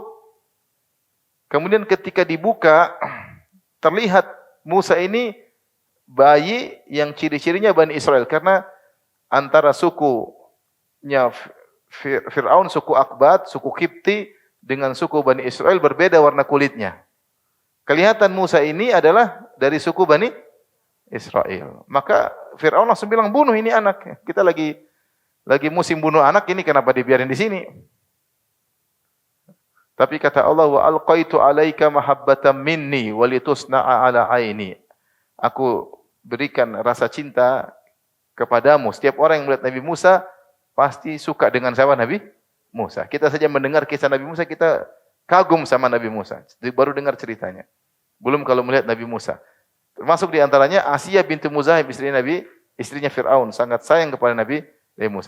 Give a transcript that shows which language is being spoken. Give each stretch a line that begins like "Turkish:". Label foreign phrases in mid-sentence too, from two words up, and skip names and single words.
Indonesian: Kemudian ketika dibuka, terlihat Musa ini bayi yang ciri-cirinya Bani Israel, karena antara sukunya Fir'aun, suku Akbat, suku Kipti, dengan suku Bani Israel berbeda warna kulitnya. Kelihatan Musa ini adalah dari suku Bani Israel. Maka Fir'aun langsung bilang, bunuh ini anak. Kita lagi musim bunuh anak, ini kenapa dibiarin di sini? Tapi kata Allah,
Arabic: وألقيت عليك محبة مني ولتصنع على عيني.
Indonesian: Aku berikan rasa cinta kepadamu. Setiap orang yang melihat Nabi Musa pasti suka dengan siapa Nabi Musa. Kita saja mendengar kisah Nabi Musa, kita kagum sama Nabi Musa. Baru dengar ceritanya. Belum kalau melihat Nabi Musa. Termasuk di antaranya Asiyah bintu Muzahim, istrinya Fir'aun, sangat sayang kepada Nabi Musa.